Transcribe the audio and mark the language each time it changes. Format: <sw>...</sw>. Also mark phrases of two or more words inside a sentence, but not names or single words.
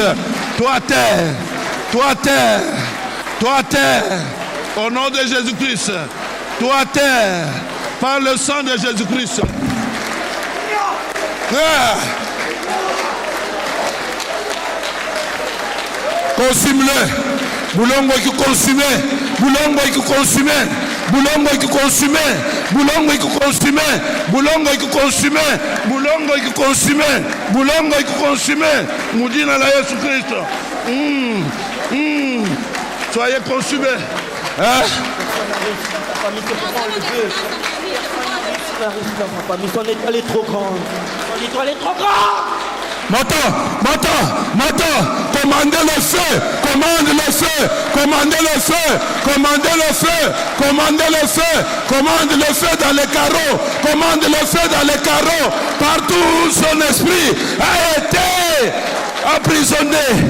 <fr>Toi terre. Toi terre. Toi terre. Au nom de Jésus-Christ. Toi terre. Par le sang de Jésus-Christ. Consume-le. Boulongo qui consume. Boulongo qui consume. Boulongo qui consume. Boulongo qui consume. Boulongo qui consume. Boulongo qui consume. Boulongo qui consume. Moudina la Jésus-Christ. Soyez consumés. Hein? Son étoile est trop grande. Son étoile est trop grande. Maintenant, commandez le feu, commandez le feu, commandez le feu, commandez le feu, commandez le feu, commandez le feu dans les carreaux, commandez le feu dans les carreaux, partout où son esprit a été emprisonné.</fr>